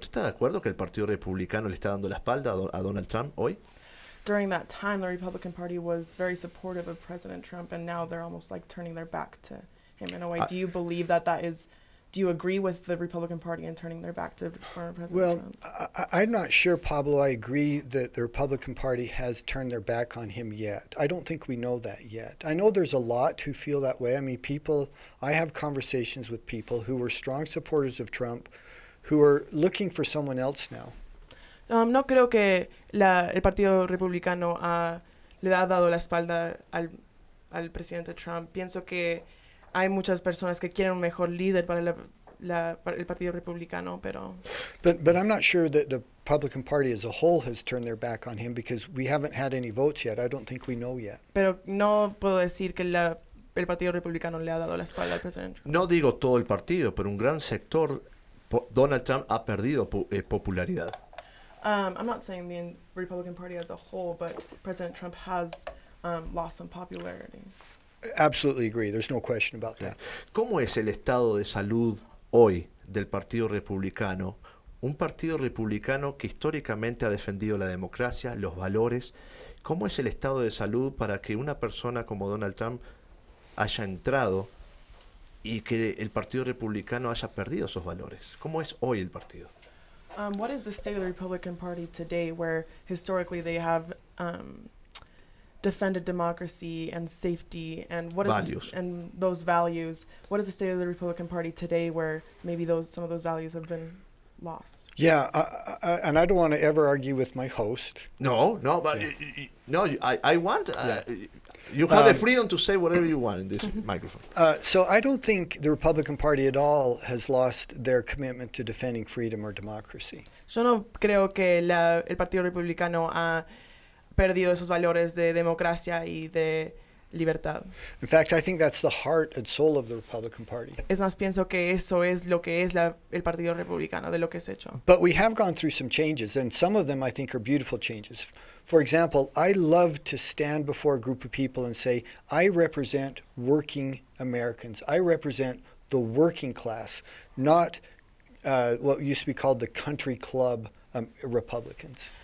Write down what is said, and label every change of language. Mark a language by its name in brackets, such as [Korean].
[Spanish] ¿Usted está de acuerdo que el Partido Republicano le está dando la espalda a Donald Trump hoy? [English] During that time, the Republican Party was very supportive of President Trump, and now they're almost like turning their back to him in a way. Do you believe that is... Do you agree with the Republican Party in turning their back to former President Trump? Well, I'm not sure, Pablo, I agree that the Republican Party has turned their back on him yet. I don't think we know that yet. I know there's a lot who feel that way. I mean, I have conversations with people who were strong supporters of Trump who are looking for someone else now. [Spanish] No creo que el Partido Republicano le ha dado la espalda al presidente Trump. Pienso que hay muchas personas que quieren un mejor líder para el Partido Republicano, pero... [English] But I'm not sure that the Republican Party as a whole has turned their back on him because we haven't had any votes yet. I don't think we know yet. [Spanish] Pero no puedo decir que el Partido Republicano le ha dado la espalda al presidente Trump. No digo todo el partido, pero un gran sector, Donald Trump ha perdido popularidad. [English] I'm not saying the Republican Party as a whole, but President Trump has lost some popularity. Absolutely agree. There's no question about that. [Spanish] ¿Cómo es el estado de salud hoy del Partido Republicano? Un partido republicano que históricamente ha defendido la democracia, los valores. ¿Cómo es el estado de salud para que una persona como Donald Trump haya entrado y que el Partido Republicano haya perdido esos valores? ¿Cómo es hoy el partido? [English] What is the state of the Republican Party today, where historically they have defended democracy and safety, and what is and those values? What is the state of the Republican Party today, where maybe some of those values have been lost? Yeah, and I don't want to ever argue with my host. No, but I want. You have the freedom to say whatever you want in this microphone. So I don't think the Republican Party at all has lost their commitment to defending freedom or democracy. [Spanish] Yo no creo que el Partido Republicano ha perdido esos valores de democracia y de libertad. [English] In fact, I think that's the heart and soul of the Republican Party. [Spanish] Es más, pienso que eso es lo que es el Partido Republicano, de lo que es hecho. [English] But we have gone through some changes, and some of them I think are beautiful changes. For example, I love to stand before a group of people and say, I represent working Americans. I represent the working class, not what used to be called the country club Republicans.